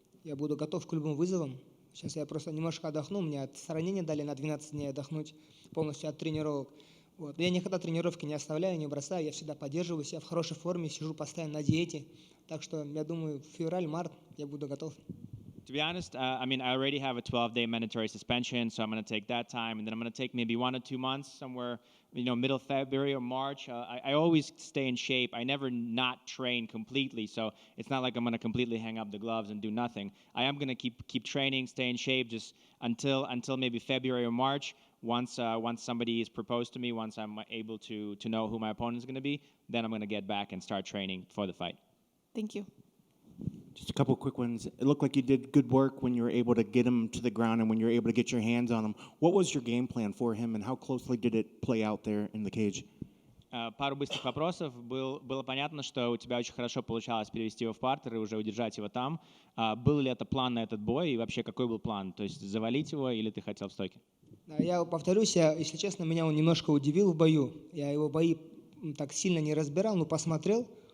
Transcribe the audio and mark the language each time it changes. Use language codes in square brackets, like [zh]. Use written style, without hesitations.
[ru] Я буду готов к любым вызовам. Сейчас я просто немножко отдохну. Мне ранение дали на 12 дней отдохнуть полностью от тренировок. Вот. Но я никогда тренировки не оставляю, не бросаю. Я всегда поддерживаю себя в хорошей форме, сижу постоянно на диете. Так что, я думаю, в февраль-март я буду готов. [en] To be honest, I mean, I already have a 12-day mandatory suspension, so I'm going to take that time, and then I'm going to take maybe 1 or 2 months, somewhere, middle February or March. I always stay in shape. I never not train completely, so it's not like I'm going to completely hang up the gloves and do nothing. I am going to keep training, stay in shape, just until maybe February or March. Once somebody is proposed to me, once I'm able to know who my opponent is going to be, then I'm going to get back and start training for the fight. Thank you. Just a couple quick ones. It looked like you did good work when you were able to get him to the ground and when you were able to get your hands on him. What was your game plan for him, and how closely did it play out there in the cage? [ru] Пару быстрых вопросов. Было понятно, что у тебя очень хорошо получалось перевести его в партер и уже удержать его там. Был ли это план на этот бой, и вообще какой был план? То есть завалить его или ты хотел в стойке? Я повторюсь, если честно, меня он немножко удивил в бою. Я его бои так сильно не разбирал, но посмотрел.